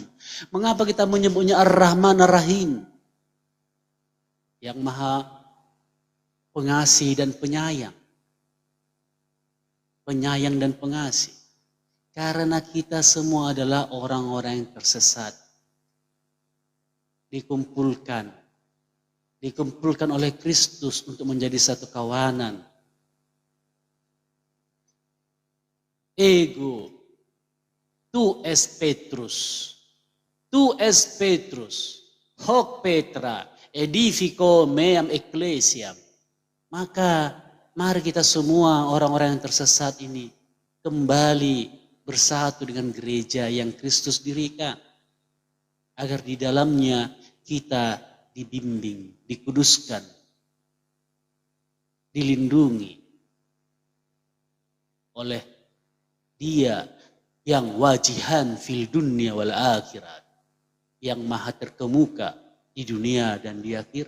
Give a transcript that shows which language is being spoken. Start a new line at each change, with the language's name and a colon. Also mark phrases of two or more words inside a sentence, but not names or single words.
Indonesian: Mengapa kita menyebutnya Ar-Rahman Ar-Rahim? Yang maha pengasih dan penyayang. Penyayang dan pengasih. Karena kita semua adalah orang-orang yang tersesat. Dikumpulkan oleh Kristus untuk menjadi satu kawanan.
Latin: Ego, tu es Petrus, hoc Petra, edifico meam ecclesiam.
Indonesian: Maka mari kita semua orang-orang yang tersesat ini kembali bersatu dengan gereja yang Kristus dirikan. Agar di dalamnya kita dibimbing, dikuduskan, dilindungi oleh Dia yang
Arabic: وجيها في الدنيا والآخرة,
Indonesian: yang maha terkemuka di dunia dan di akhirat.